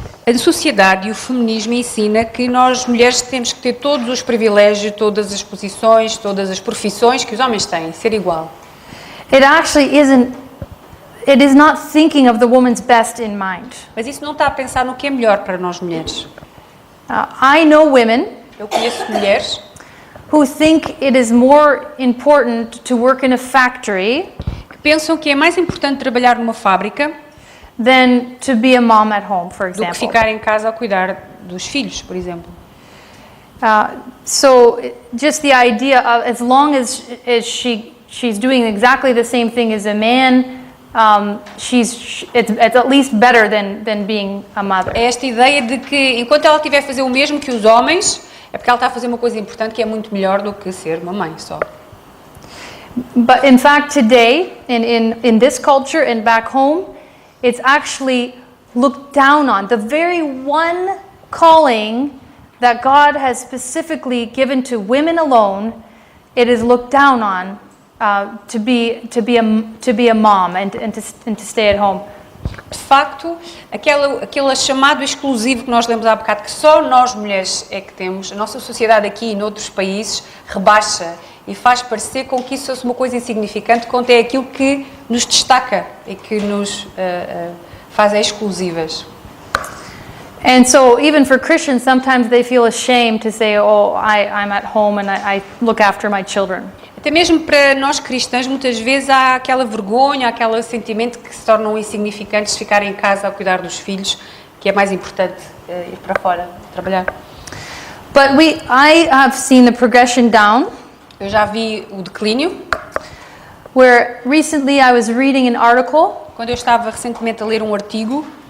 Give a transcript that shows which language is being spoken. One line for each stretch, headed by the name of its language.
Portuguese: A sociedade e o feminismo ensina que nós mulheres temos que ter todos os privilégios, todas as posições, todas as profissões que os homens têm, ser igual.
English: It actually isn't, it is not thinking of the woman's best in mind.
Portuguese: Mas isso não está a pensar no que é melhor para nós mulheres.
English: I know women
Portuguese: Eu conheço mulheres
English: who think it is more important to work in a factory
Portuguese: que pensam que é mais importante trabalhar numa fábrica
English: than to be a mom at home, for
Portuguese: do que
English: example.
Portuguese: ficar em casa a cuidar dos filhos, por exemplo.
English: So just the idea of as long as she's doing exactly the same thing as a man, it's at least better than being a mother.
Portuguese: É esta ideia de que enquanto ela estiver a fazer o mesmo que os homens, é porque ela está a fazer uma coisa importante que é muito melhor do que ser uma mãe só.
English: But in fact today, in this culture and back home, it's actually looked down on. The very one calling that God has specifically given to women alone, it is looked down on to be a mom and to stay at home.
Portuguese: De facto, aquele chamado exclusivo que nós lemos há bocado, que só nós mulheres é que temos, a nossa sociedade aqui e noutros países rebaixa e faz parecer com que isso fosse uma coisa insignificante, quanto é aquilo que nos destaca e que nos faz exclusivas.
English: And so even for Christians, sometimes they feel ashamed to say, oh, I'm at home and I look after my children.
Portuguese: Até mesmo para nós cristãs, muitas vezes há aquela vergonha, aquele sentimento que se tornam insignificantes de ficar em casa a cuidar dos filhos, que é mais importante ir para fora, trabalhar.
English: But I have seen the progression down.
Portuguese: Eu já vi o declínio.
English: Where recently I was reading an article
Portuguese: Quando eu estava recentemente a ler um artigo